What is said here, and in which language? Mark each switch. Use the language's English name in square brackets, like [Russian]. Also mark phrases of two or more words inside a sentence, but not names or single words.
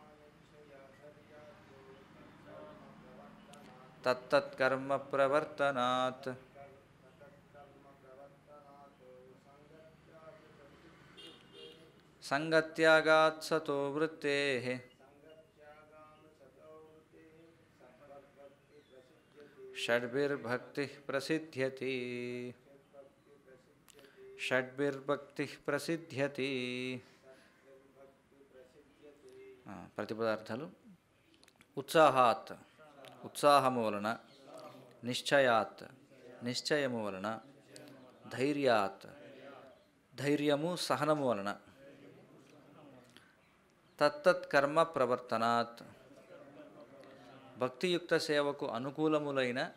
[Sanskrit] तत्तत्कर्म प्रवर्तनात् संगत्यागात् सतो वृत्तेः षड्भिर्भक्ति प्रसिद्ध्यति षड्भिर्भक्ति प्रसिद्ध्यति. [Telugu] ప్రతిపదార్థాలు. ఉత్సాహాత్ ఉత్సాహము వలన, నిశ్చయాత్ నిశ్చయము వలన, ధైర్యాత్ ధైర్యము సహనము వలన, తత్తత్కర్మ ప్రవర్తనాత్ భక్తియుక్త సేవకు అనుకూలములైన